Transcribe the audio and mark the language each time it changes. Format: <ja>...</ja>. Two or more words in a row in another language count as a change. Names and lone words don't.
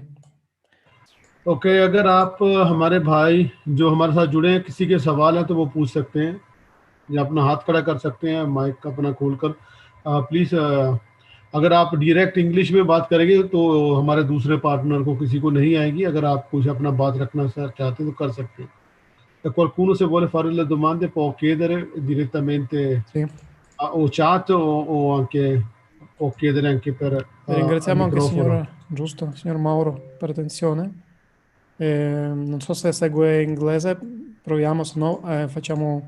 <hi>Okay, अगर आप हमारे भाई जो हमारे साथ जुड़े हैं किसी के सवाल है तो वो पूछ सकते हैं या अपना हाथ खड़ा कर सकते हैं माइक अपना खोलकर प्लीज अगर आप</hi> <en>direct English</en> <hi>में बात करेंगे तो हमारे दूसरे पार्टनर को किसी को नहीं आएगी अगर आप कुछ अपना बात रखना चाहते हैं तो कर सकते हैं</hi> <it>qualcuno se vuole fare le domande può chiedere direttamente o chat o anche può chiedere anche per ringraziamo anche signor Mauro per l'attenzione. Non so se segue inglese, proviamo, se no facciamo...</it>